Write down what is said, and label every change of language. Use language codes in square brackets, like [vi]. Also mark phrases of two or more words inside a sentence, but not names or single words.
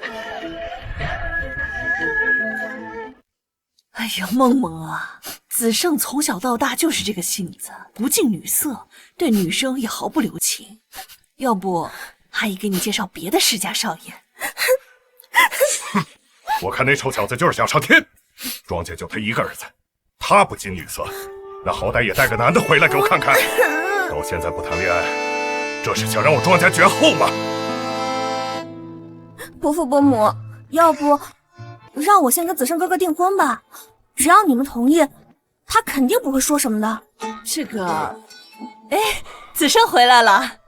[zh] 哎呀，夢夢啊，子勝從小到大就是這個性子，不近女色，對女生也毫不留情。要不，阿姨給你介紹別的世家少爺。我看那臭小子就是想上天。莊家就他一個兒子，他不近女色，那好歹也帶個男的回來給我看看。到現在不談戀愛，這是想讓我莊家絕後嗎？伯父伯母，要不讓我先跟子勝哥哥訂婚吧？只要你們同意，他肯定不會說什麼的。這個，哎，子勝回來了。